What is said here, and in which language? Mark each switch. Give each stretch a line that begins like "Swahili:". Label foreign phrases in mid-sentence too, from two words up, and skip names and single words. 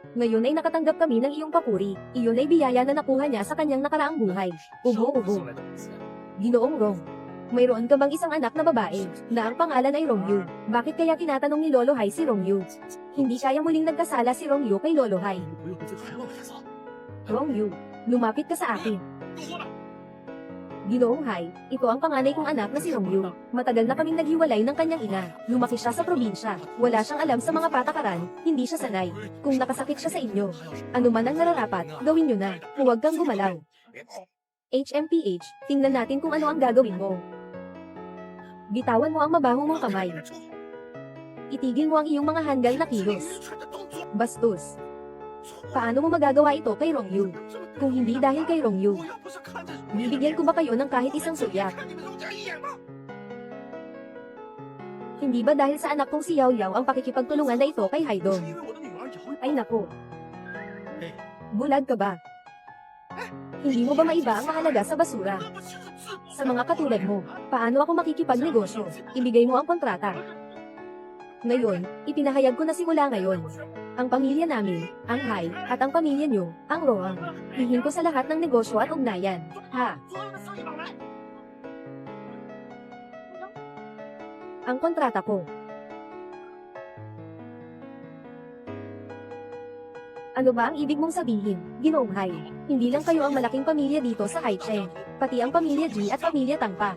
Filipino: Ngayon ay nakatanggap kami ng iyong papuri. Iyon ay biyaya na nakuha niya sa kanyang nakaraang buhay. Ubo-ubo. Ginoong Rong, mayroon ka bang isang anak na babae, na ang pangalan ay Rongyu? Bakit kaya tinatanong ni Lolo Hai si Rongyu? Hindi kaya muling nagkasala si Rongyu kay Lolo Hai.
Chinese: 不用对孩子负责。
Filipino: Rongyu, lumapit ka sa akin.
Chinese: 够多了。
Filipino: Ginoong Hai, ito ang panganay kong anak na si Rongyu. Matagal na kaming naghiwalay ng kanyang ina. Lumaki siya sa probinsya. Wala siyang alam sa mga patakaran, hindi siya sanay. Kung nakasakit siya sa inyo, ano man ang nararapat, gawin niyo na. Huwag kang gumalaw. HMPH, tingnan natin kung ano ang gagawin mo. Bitawan mo ang mabaho mong kamay. Itigil mo ang iyong mga hanggal na kilos. Bastos. Paano mo magagawa ito kay Rongyu? Kung hindi dahil kay Rongyu,
Chinese: 我又不是看着
Filipino: bibigyan ko ba kayo ng kahit isang sulyak?
Chinese: 看你们容家一眼吗？
Filipino: Hindi ba dahil sa anak kong si Yao Yao ang pakikipagtulungan na ito kay
Chinese: 是
Filipino: Haidong?
Chinese: 因为我的女儿瑶
Filipino: Ay naku,
Chinese: 哎，
Filipino: bulag ka ba? Hindi mo ba maiba ang mahalaga sa basura?
Chinese: 那不是自
Filipino: Sa mga katulad mo, paano ako makikipagnegosyo? Ibigay mo ang kontrata. Ngayon, ipinahayag ko na simula ngayon. Ang pamilya namin, ang Hai, at ang pamilya niyo, ang Roang. Hihing ko sa lahat ng negosyo at ugnayan. Ha?
Chinese: 所有的生意往来。
Filipino: Ang kontrata ko. Ano ba ang ibig mong sabihin, Ginoong Hai? Hindi lang kayo ang malaking pamilya dito sa Haicheng, pati ang pamilya Ji at pamilya Tang pa.